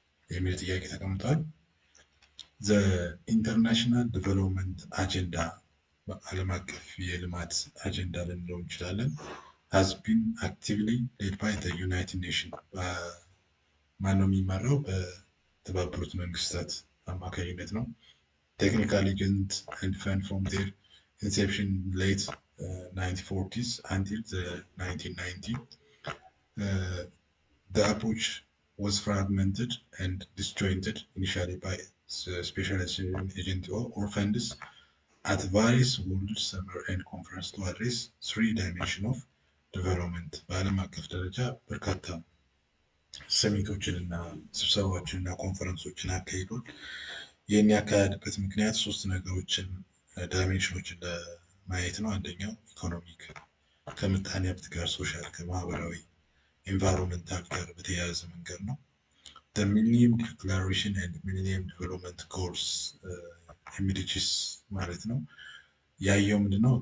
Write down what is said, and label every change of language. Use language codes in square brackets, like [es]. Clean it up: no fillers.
[am] የሚል ጥያቄ ተቀምጧል። ዘ ኢንተርናሽናል ዲቨሎፕመንት አጀንዳ በዓለም አቀፍ የልማት አጀንዳ ልንለው እንችላለን። [en] has been actively led by the United Nations [am] ማነው የሚመራው? በተባበሩት መንግስታት አማካኝነት ነው። ቴክኒካሊ ኤጀንት [en] and fund from their inception late 1940s until the 1990s. The approach was fragmented and disjointed initially by specialization agent or funds at various World Summer and Conference to address three dimensions of development. [am] በዓለም አቀፍ ደረጃ በርካታ ሰሚቶችንና ስብሰባዎችንና ኮንፈረንሶችን አካሂዷል። ይህን ያካሄድበት ምክንያት ሶስት ነገሮችን ዳይሜንሽኖችን ለማየት ነው። አንደኛው ኢኮኖሚክ ከምጣኔ ሀብት ጋር፣ ሶሻል ከማህበራዊ፣ ኤንቫይሮንመንታል ጋር በተያያዘ መንገድ ነው። [en] the Millennium Declaration and Millennium Development Goals MDGs [am] ማለት ነው። ያየው ምንድነው?